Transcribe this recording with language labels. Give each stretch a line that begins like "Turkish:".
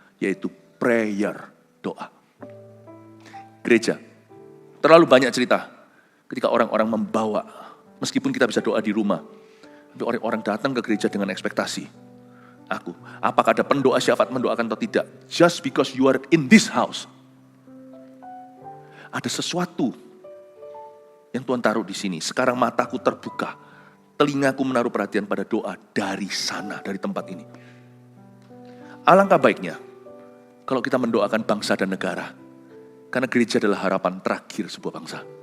Indonesian: Yaitu prayer, doa. Gereja. Terlalu banyak cerita. Ketika orang-orang membawa, meskipun kita bisa doa di rumah. Tapi orang-orang datang ke gereja dengan ekspektasi. Apakah ada pendoa syafaat mendoakan atau tidak?
English: Just because you are in this house.
Indonesian: Ada sesuatu yang Tuhan taruh di sini. Sekarang mataku terbuka, telingaku menaruh perhatian pada doa dari sana, dari tempat ini. Alangkah baiknya kalau kita mendoakan bangsa dan negara. Karena gereja adalah harapan terakhir sebuah bangsa.